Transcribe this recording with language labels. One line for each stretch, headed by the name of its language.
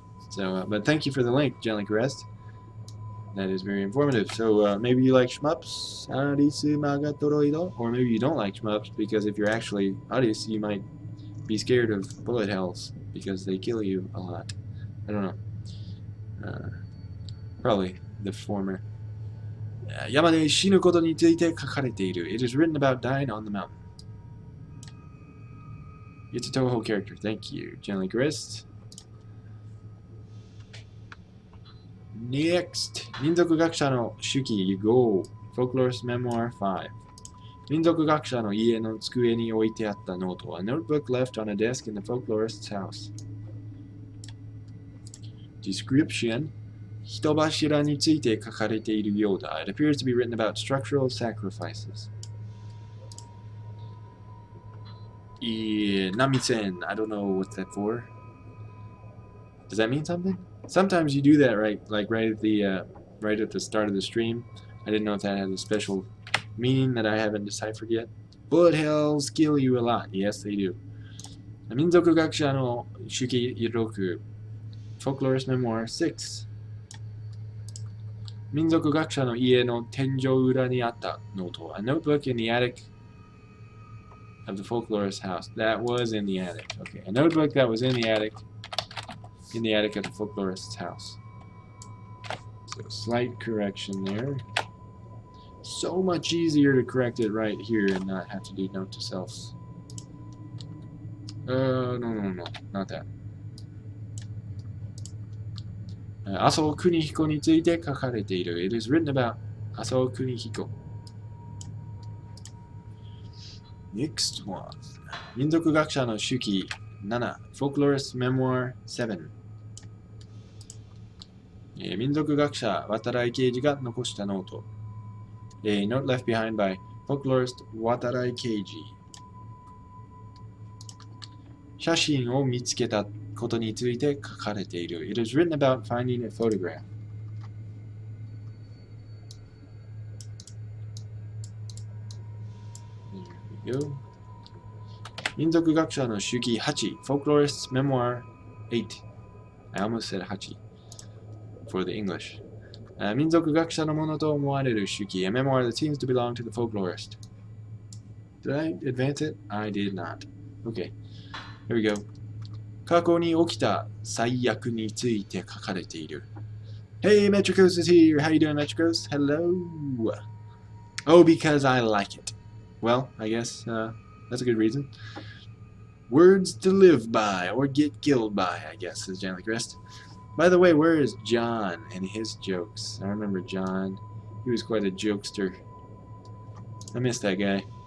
English: So, but thank you for the link, Jelly Crest. That is very informative. So maybe you like shmups, or maybe you don't like shmups because if you're actually Aris, you might be scared of bullet hells because they kill you a lot. I don't know. Probably the former.
Japanese: 山で死ぬことについて書かれている.
English: It is written about dying on the mountain. It's a Toho character. Thank you, Jelly Crest. Next,
Japanese: 民族学者の手記5
English: Folklorist Memoir 5
Japanese: 民族学者の家の机に置いてあったノート
English: A notebook left on a desk in the folklorist's house. Description
Japanese: 人柱について書かれているようだ
English: It appears to be written about structural sacrifices. Namisen, I don't know what's that for. Does that mean something? Sometimes you do that right at the start of the stream. I didn't know if that has a special meaning that I haven't deciphered yet. Bullet hells kill you a lot. Yes, they do.
Japanese: 民族学者の手記6
English: Folklorist Memoir 6
Japanese: 民族学者の家の天井裏にあったノート
English: A notebook in the attic of the folklorist's house. That was in the attic. Okay, a notebook that was in the attic of the folklorist's house. So slight correction there. So much easier to correct it right here and not have to do note to selves. No, not that.
Japanese: 麻生邦彦について書かれている.
English: It is written about 麻生邦彦. Next one.
Japanese: 民族学者の手記7
English: Folklorist Memoir 7
Japanese: 民族学者渡来刑事が残したノート
English: A note left behind by folklorist 渡来刑事
Japanese: 写真を見つけたことについて書かれている
English: It is written about finding a photograph. There we go.
Japanese: 民族学者の手記8
English: Folklorist Memoir 8 I almost said 8 for the English.
Japanese: 民族学者のものと思われる手記
English: A memoir that seems to belong to the folklorist. Did I advance it? I did not. Okay, here we go.
Japanese: 過去に起きた最悪について書かれている
English: Hey, Metricos is here. How you doing, Metricos? Hello. Oh, because I like it. Well, I guess that's a good reason. Words to live by or get killed by, I guess, says Jan Crest. By the way, where is John and his jokes? I remember John. He was quite a jokester. I miss that guy.